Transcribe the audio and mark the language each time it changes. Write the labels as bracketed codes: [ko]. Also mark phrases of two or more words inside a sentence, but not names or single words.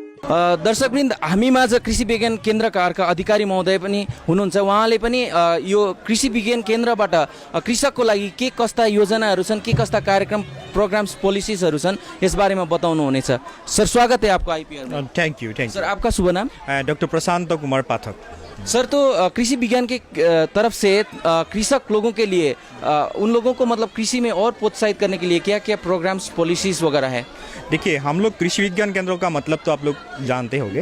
[ne] दर्शकवृन्द हामीमाझ कृषि विज्ञान केन्द्रका अधिकारी महोदय पनि हुनुहुन्छ। उहाँले पनि यो कृषि विज्ञान केन्द्रबाट कृषकको लागि के कस्ता योजनाहरू छन्, के कस्ता कार्यक्रम [en] programs policiesहरू [ne] छन् यसबारेमा बताउनुहुनेछ। [hi] सर, स्वागत है आपको आईपीआर में। [en] thank you [hi] सर, आपका शुभ नाम? डॉक्टर प्रशांत कुमार पाठक। सर, तो कृषि विज्ञान के तरफ से कृषक लोगों के लिए उन लोगों को मतलब कृषि में और प्रोत्साहित करने के लिए क्या क्या [en] programs policies [hi] वगैरह है? देखिए, हम लोग कृषि विज्ञान केंद्रों का मतलब तो आप लोग जानते होंगे।